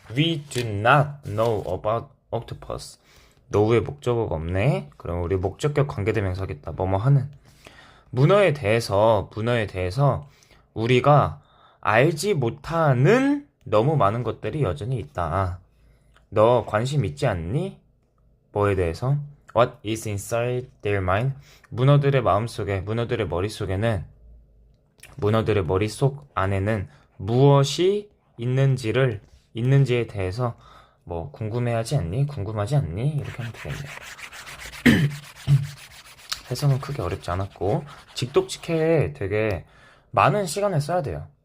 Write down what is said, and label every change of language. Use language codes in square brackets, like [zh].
[en] We do not know about octopus. [ko] 노후의 목적어가 없네. 그럼 우리 목적격 관계대명사 하겠다. 뭐뭐 하는. 문어에 대해서 우리가 알지 못하는 너무 많은 것들이 여전히 있다. 너 관심 있지 않니? 뭐에 대해서? [en] What is inside their mind? [ko] 문어들의 마음속에, 문어들의 머릿속에 머릿속 안에는 무엇이 있는지에 대해서 뭐 궁금하지 않니? 이렇게 하면 되겠네요. 해석은 크게 어렵지 않았고, 직독직해에 되게 많은 시간을 써야 돼요.